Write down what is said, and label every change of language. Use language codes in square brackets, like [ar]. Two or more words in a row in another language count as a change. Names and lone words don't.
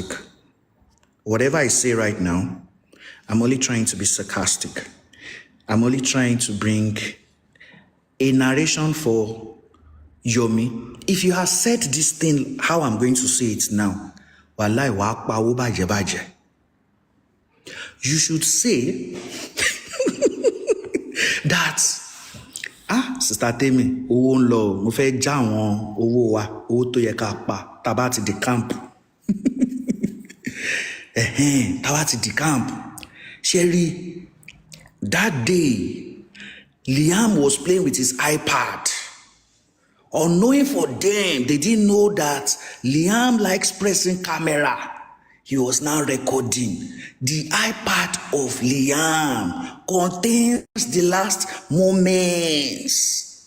[en] Whatever I say right now, I'm only trying to be sarcastic. I'm only trying to bring a narration for Yomi. If you have said this thing, how I'm going to say it now, wallahi [yo] wa pa wo baje baje. [en] You should say that Sister Temi, [yo] owó ń lọ, mo fẹ́ já àwọn owó wa, owó tó yẹ ká pa, tá bá ti di camp. Tá bá ti di camp. [en] Sherry, that day, Liam was playing with his iPad. Unknowing for them, they didn't know that Liam likes pressing camera. He was now recording. The iPad of Liam contains the last moments.